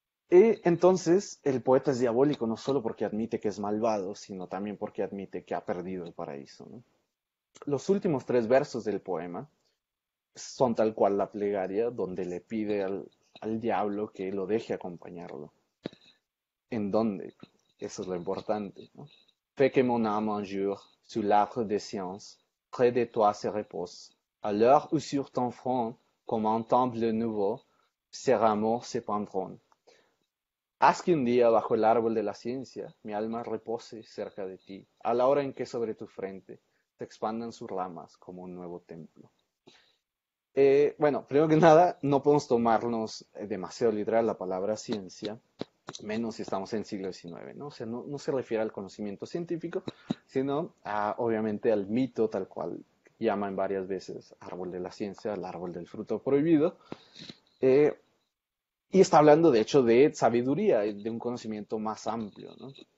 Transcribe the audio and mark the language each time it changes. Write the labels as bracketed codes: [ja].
[es] Y entonces el poeta es diabólico no solo porque admite que es malvado, sino también porque admite que ha perdido el paraíso, ¿no? Los últimos 3 versos del poema son tal cual la plegaria donde le pide al diablo que lo deje acompañarlo. ¿En dónde? Eso es lo importante, ¿no? [fr] Fais que mon âme un jour, sous l'arbre des sciences, près de toi se repose, à l'heure où sur ton front, comme un temple nouveau, ses rameaux se pendront. [es] Haz que un día bajo el árbol de la ciencia mi alma repose cerca de ti, a la hora en que sobre tu frente se expandan sus ramas como un nuevo templo. Bueno, primero que nada, no podemos tomarnos demasiado literal la palabra ciencia, menos si estamos en el siglo XIX, ¿no? O sea, no se refiere al conocimiento científico, sino obviamente al mito tal cual llaman varias veces árbol de la ciencia, el árbol del fruto prohibido, eh, y está hablando de hecho de sabiduría, de un conocimiento más amplio, ¿no?